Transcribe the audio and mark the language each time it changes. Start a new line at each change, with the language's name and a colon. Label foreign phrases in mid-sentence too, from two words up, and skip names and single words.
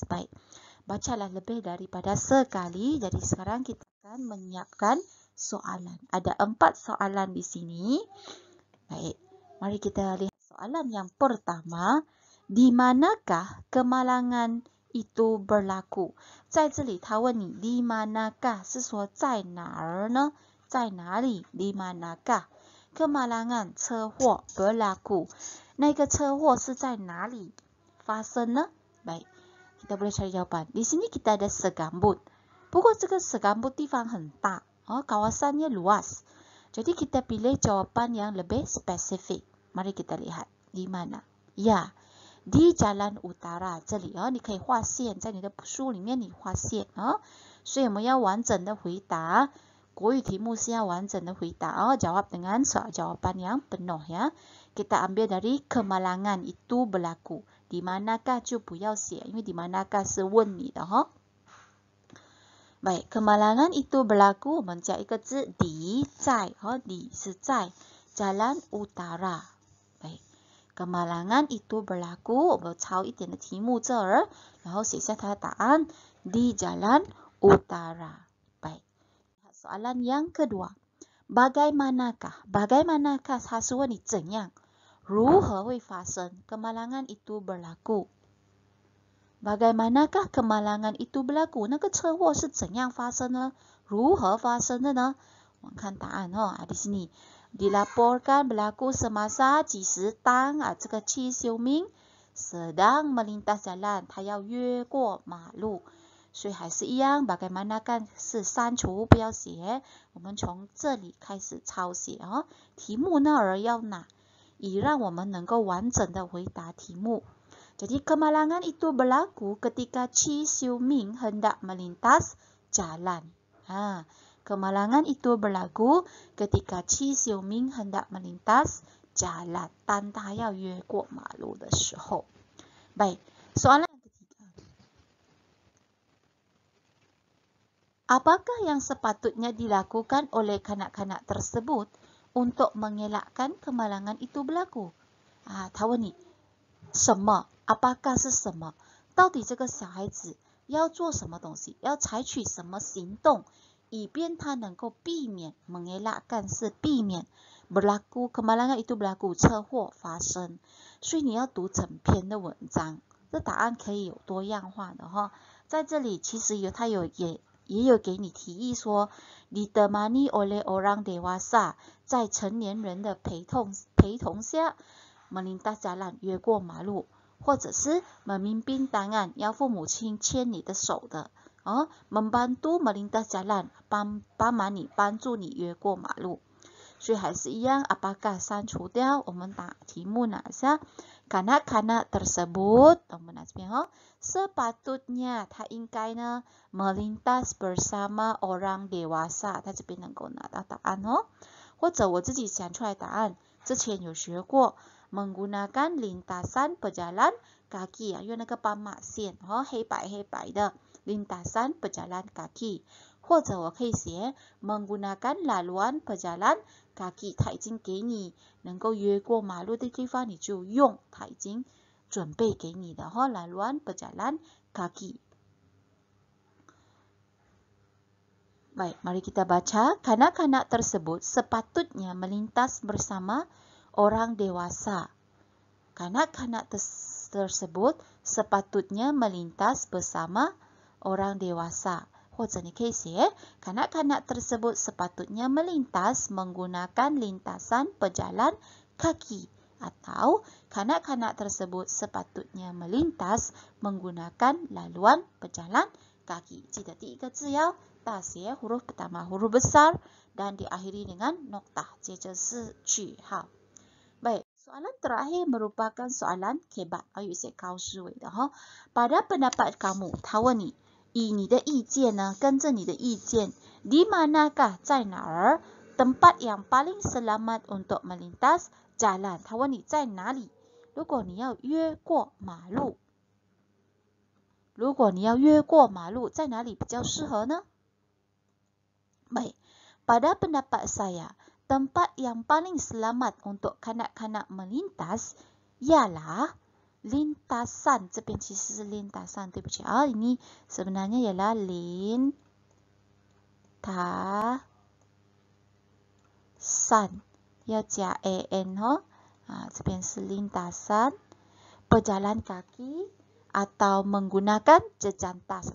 Malay: Baik, bacalah lebih daripada sekali. Jadi sekarang kita akan menyiapkan soalan. Ada 4 soalan di sini. Baik, mari kita lihat soalan yang pertama. Di manakah kemalangan itu berlaku?
Chinese: 在这里他问你
Malay: di manakah
Chinese: 是说在哪儿呢？在哪里
Malay: di manakah kemalangan
Chinese: 车祸 berlaku 那个车祸是在哪里发生呢？
Malay: Baik, kita boleh cari jawapan. Di sini kita ada segambut.
Chinese: 不过这个segambut地方很大
Malay: kawasannya luas. Jadi kita pilih jawapan yang lebih spesifik. mari kita lihat di mana. Ya, di Jalan Utara
Chinese: 这里你可以画线，在你的书里面你画线所以我们要完整的回答。国语题目是要完整的回答
Malay: jawab dengan soal jawaban yang penuh ya. Kita ambil dari kemalangan itu berlaku. Di manakah
Chinese: 就不要写，因为
Malay: di manakah
Chinese: 是问你的
Malay: Baik, kemalangan itu berlaku
Chinese: 我们加一个字
Malay: di 在di 是在 Jalan Utara. Baik, kemalangan itu berlaku
Chinese: 我们抄一点的题目这儿，然后写下它的答案
Malay: di Jalan Utara. Baik. Soalan yang kedua. Bagaimanakah?
Chinese: Bagaimanakah 它是问你怎样？如何会发生
Malay: kemalangan itu berlaku? Bagaimanakah kemalangan itu berlaku?
Chinese: 那个车祸是怎样发生呢？如何发生的呢？我们看答案
Malay: di sini dilaporkan berlaku semasa
Chinese: 几时当这个戚修明
Malay: sedang melintas jalan，
Chinese: 他要越过马路。所以还是一样 bagaimanakah 是删除不要写，我们从这里开始抄写题目那儿要拿，以让我们能够完整的回答题目。
Malay: Jadi kemalangan itu berlaku ketika Chi Xiuming hendak melintas jalan. Kemalangan itu berlaku ketika Chi Xiuming hendak melintas jalan，
Chinese: 当他要越过马路的时候。
Malay: Baik, soalan yang ketiga. Apakah yang sepatutnya dilakukan oleh kanak-kanak tersebut untuk mengelakkan kemalangan itu berlaku？
Chinese: 他问你什么？ apakah 是什么？到底这个小孩子要做什么东西？要采取什么行动，以便他能够避免 mengelakkan 是避免
Malay: berlaku kemalangan itu berlaku
Chinese: 车祸发生。所以你要读整篇的文章，这答案可以有多样化的在这里其实也有给你提议说
Malay: ditemani oleh orang dewasa
Chinese: 在成年人的陪同下
Malay: melintas jalan
Chinese: 越过马路，或者是
Malay: memimpin tangan
Chinese: 要父母亲牵你的手的
Malay: membantu melintas jalan
Chinese: 帮忙你帮助你越过马路。所以还是一样 apakah 删除掉，我们打题目拿下
Malay: kanak-kanak tersebut
Chinese: 我们拿这边sepatutnya 他应该呢
Malay: melintas bersama orang dewasa
Chinese: 他这边能够拿到答案或者我自己想出来答案，之前有学过
Malay: menggunakan lintasan pejalan kaki
Chinese: 因为那个斑马线黑白的
Malay: lintasan pejalan kaki，
Chinese: 或者我可以写
Malay: menggunakan laluan pejalan kaki，
Chinese: 它已经给你能够越过马路的地方，你就用，它已经准备给你的
Malay: laluan pejalan kaki。 Baik, mari kita baca. Kanak-kanak tersebut sepatutnya melintas bersama orang dewasa. Kanak-kanak tersebut sepatutnya melintas bersama orang dewasa.
Chinese: 或者你可以写
Malay: kanak-kanak tersebut sepatutnya melintas menggunakan lintasan pejalan kaki. Atau kanak-kanak tersebut sepatutnya melintas menggunakan laluan pejalan kaki.
Chinese: 记得第一个字要大写
Malay: huruf pertama huruf besar dan diakhiri dengan noktah，
Chinese: 接着是句号。
Malay: Baik, soalan terakhir merupakan soalan kebat，
Chinese: 有一些高思维的
Malay: Pada pendapat kamu，
Chinese: 他问你，以你的意见呢，跟着你的意见
Malay: di manakah
Chinese: 在哪儿
Malay: tempat yang paling selamat untuk melintas jalan，
Chinese: 他问你在哪里？如果你要越过马路，在哪里比较适合呢？
Malay: Baik, pada pendapat saya, tempat yang paling selamat untuk kanak-kanak melintas ialah lintasan.
Chinese: 这边其实是 lintasan， 对不起
Malay: ini sebenarnya ialah lintasan，
Chinese: 要加 an 这边是
Malay: lintasan pejalan kaki atau menggunakan jejantas。